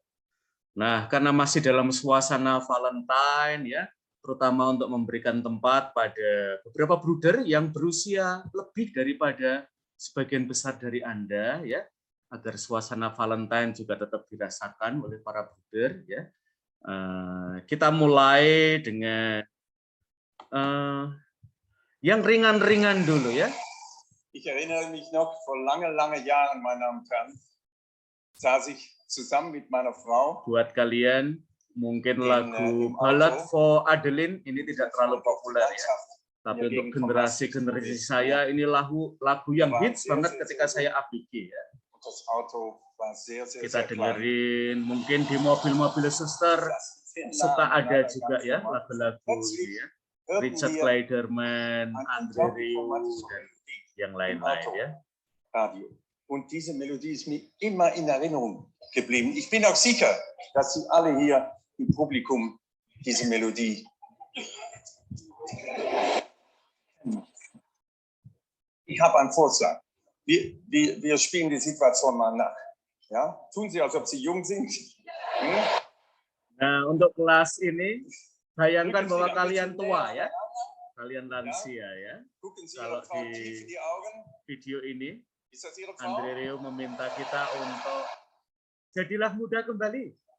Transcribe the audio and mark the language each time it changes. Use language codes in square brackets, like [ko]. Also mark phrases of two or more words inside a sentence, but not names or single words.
[id] Nah, karena masih dalam suasana Valentine ya, terutama untuk memberikan tempat pada beberapa bruder yang berusia lebih daripada sebagian besar dari Anda ya, agar suasana Valentine juga tetap dirasakan oleh para bruder ya. Kita mulai dengan yang ringan-ringan dulu ya. [de] Ich erinnere mich noch vor lange Jahren, meine Damen und Herren, saß ich zusammen mit meiner Frau. [id] Buat kalian mungkin lagu Ballad for Adeline ini tidak terlalu populer ya. Tapi untuk generasi saya ini lagu yang hits banget ketika saya ABG ya. Kita dengerin mungkin di mobil-mobil suster suka ada juga ya lagu-lagu ya. Richard Clayderman, Andre Rieu dan yang lain-lain ya. [de] Und diese Melodie ist mir immer in Erinnerung geblieben. Ich bin auch sicher, dass Sie alle hier im Publikum diese Melodie. Ich habe einen Vorschlag. Wir spielen die Situation mal nach. Ja? Tun Sie, als ob Sie jung sind. [id] Nah, untuk kelas ini, bayangkan bahwa kalian tua ya, kalian lansia ya. Kalau di video ini, Andre Rieu meminta kita untuk jadilah muda kembali.